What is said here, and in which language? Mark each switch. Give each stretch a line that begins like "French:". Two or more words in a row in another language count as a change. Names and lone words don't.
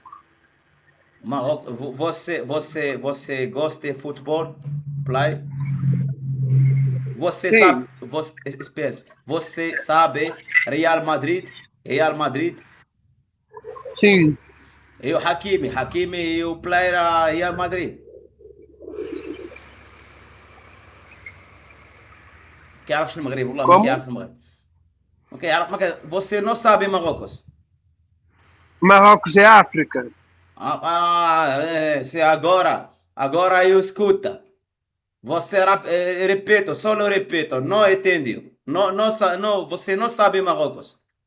Portuguese: Marrocos. Você gosta de futebol? Play? Você Sim. sabe? Você sabe Real Madrid? Sim. E o Hakimi e o player Real Madrid.
Arabic: ما كيعرفش المغرب والله ما كيعرف المغرب. ما كيعرف
Portuguese: Você não sabe Marrocos? Marrocos é África. Se agora eu escuta. Você repito, solo repito, não entendeu. Não, não, não, você não sabe Marrocos.